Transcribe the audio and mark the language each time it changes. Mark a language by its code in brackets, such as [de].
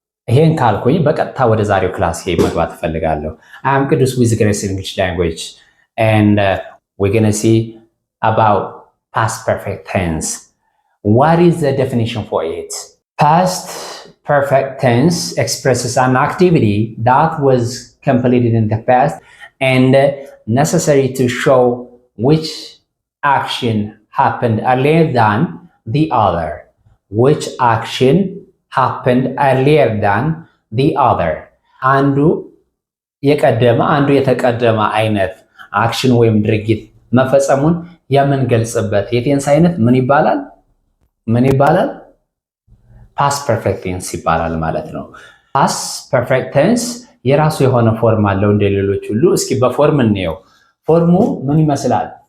[am] ይሄን ካልኩኝ በቀጥታ ወደ ዛሬው ክላስ መግባት እፈልጋለሁ። [en] I am Qudus with Grace English Language and we're going to see about past perfect tense. What is the definition for it? Past perfect tense expresses an activity that was completed in the past and necessary to show which action happened earlier than the other. Which action happened earlier than the other. [am] አንዱ የተቀደመ አይነት አክሽን ወይም ድርጊት መፈጸሙን የምንገልጽበት የቴንስ አይነት ምን ይባላል? ፓስት ፐርፌክት ቴንስ ይባላል ማለት ነው። ፓስት ፐርፌክት ቴንስ የራሱ የሆነ ፎርም አለው እንደ ሌሎች ሁሉ። እስኪ በፎርም እንየው። ፎርሙ ምን ይመስላል?